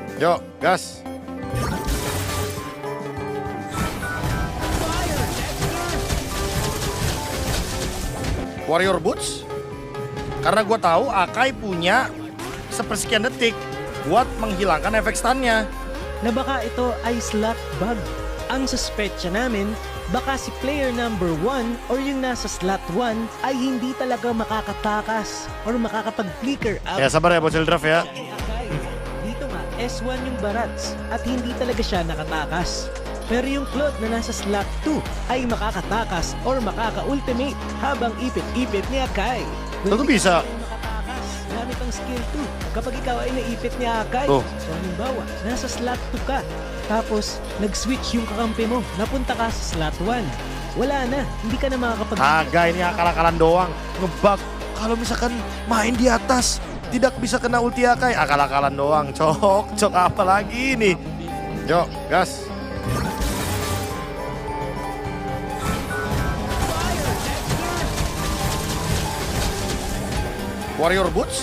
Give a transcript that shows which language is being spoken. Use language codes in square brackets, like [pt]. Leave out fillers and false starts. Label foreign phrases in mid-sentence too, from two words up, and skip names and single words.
[id] Yuk, gas. Warrior Boots. Karena gue tahu Akai punya sepersekian detik buat menghilangkan efek stunnya. [tl] Na baka ito ay [en] slot bug. [tl] Ang suspetsya namin, baka si [en] player number 1 [tl] or yung nasa slot 1 ay hindi talaga makakatakas or makakapag-flicker out. [id] Ya sabar ya bocil draft ya. [tl] Kay Akai. Dito nga, S1 yung Barats at hindi talaga siya nakatakas. Pero yung Claude na nasa slot 2 ay makakatakas or makaka-ultimate habang ipit-ipit ni Akai. [id] Tentu bisa. [tl] Makatakas gamit ang skill 2 kapag ikaw ay naipit ni Akai. Oh. So halimbawa, nasa slot 2 ka, tapos nag-switch yung kakampi mo, napunta ka sa slot 1. Wala na, hindi ka na makakapag... [id] Kagak, ini akal-akalan doang. Ngebug. Kalau misalkan main di atas, tidak bisa kena ulti Akai. Akal-akalan doang. Cok apa lagi nih? Yuk, gas. Warrior Boots.